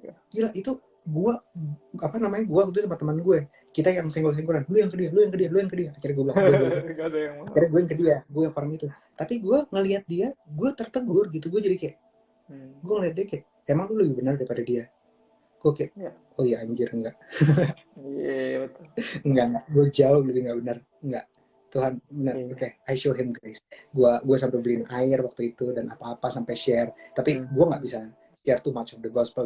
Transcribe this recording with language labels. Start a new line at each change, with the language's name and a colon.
Indonesian: Gila, itu gue gue waktu itu sama teman gue, kita yang senggol-senggolan, lu yang ke dia, akhirnya gue bilang, akhirnya gue yang ke dia, gue yang orang itu. Tapi gue ngelihat dia, gue tertegur gitu, gue jadi kayak, gue ngeliat dia kayak, emang lu lebih benar daripada dia? Gue kayak, oh iya anjir, enggak. Iya, betul. Enggak, gue jauh lebih nggak benar, enggak. Tuhan benar, oke,
English: I show him grace.
Indonesian: Gue sampai beliin air waktu itu dan apa-apa sampai share. Tapi gue nggak bisa
English: share too much of the gospel.